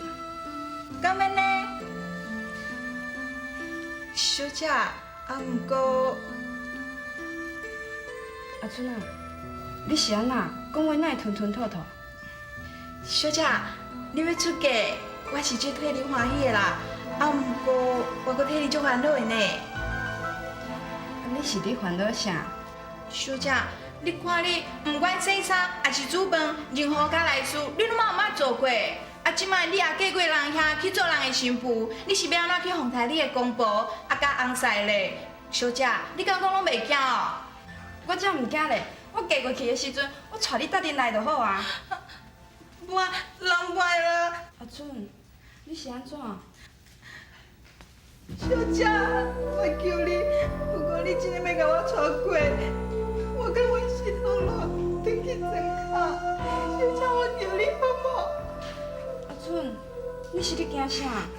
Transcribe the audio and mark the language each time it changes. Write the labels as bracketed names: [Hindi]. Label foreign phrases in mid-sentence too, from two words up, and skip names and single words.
[Min Nan Chinese] 敢免呢？小姐，啊毋过，阿春啊，你是安那讲话哪会吞吞吐吐？小姐，你要出嫁，我是最替你欢喜的啦。啊毋过，我佫替你足烦恼的呢。你是咧烦恼啥？小姐，你看你，不管洗衫还是煮饭，任何家内事，你拢嘛有捌做过。啊，即摆你也嫁过人遐去做人的新妇，你是要安怎去奉台你的公婆，啊甲翁婿咧？小姐，你敢讲拢袂惊哦？我才毋惊咧，我嫁过去的时阵，我带你搭阵来就好啊。我人歹啦。阿春，你是安怎？小姐，我求你，如果你真的要甲我娶过，我甲阮心落落，转去庄脚。小姐，我求你好无？阿春，你是咧惊啥？